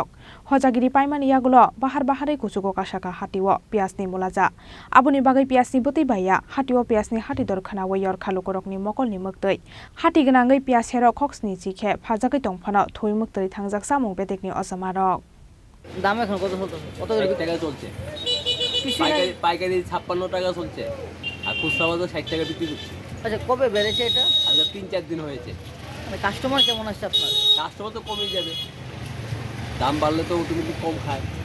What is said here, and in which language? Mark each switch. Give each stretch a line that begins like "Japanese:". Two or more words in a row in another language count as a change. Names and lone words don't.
Kok Borok: Hojagiri paimani yagulo bahar bahari kusugo kasaka hatio piasni mulaza. Abuni bagai piasni butei baya hatio piasni hati dorkhana wayor khalukorokni mokol ni maktoi. Hati ganangai piasero khoksni sikhe fajagai tongfano thuimuk tari thangjak samung betekni ojamarok.
Bangla: দাম এখন কত কত টাকা চলছে পাইকারি 56 টাকা চলছে আর খুচরা বাজার 60 টাকা বিক্রি করছে। আচ্ছা কবে বেড়েছে এটা? আজকে 3-4 দিন হয়েছে। মানে কাস্টমার কেমন আসছে আপনার? কাস্টমার তো কমই যাবে, দাম বাড়লে তো অটোমেটিক কম খায়।